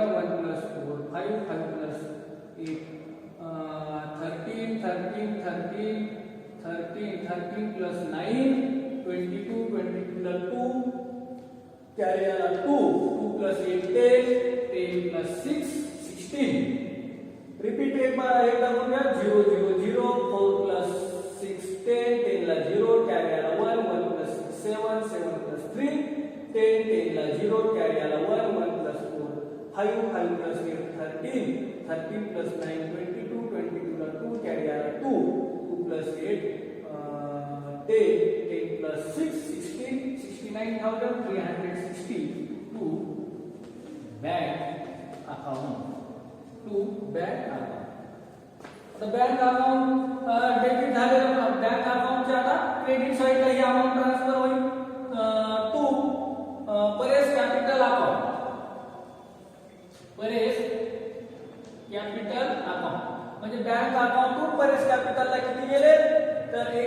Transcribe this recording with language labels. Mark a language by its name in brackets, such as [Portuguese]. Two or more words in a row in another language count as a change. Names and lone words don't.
[English] 1 plus 4 5 5 plus 8 13 13 13 13 plus 9 22 22 ला 2 carry ला 2 2 plus 8 10 10 plus 6 16 repeat [Marathi] एक बार एकदा बघूया [English] 0 0 0 4 plus 6 10 10 ला 0 carry ला 1 1 plus 6 7 7 plus 3 10 10 ला 0 carry ला 1 1 plus 4 5 5 plus 8 13 13 plus 9 22 22 ला 2 carry ला 2 2 plus 8 10 10 plus 6 16 69,360 to bank account the bank account [Marathi] डेबिट झालेला [English] bank account [Marathi] आता [English] credit side [Marathi] ही [English] amount transfer [Marathi] होईल [English] to Paresh capital account [Marathi] म्हणजे [English] bank account to Paresh capital [Marathi] किती गेले तर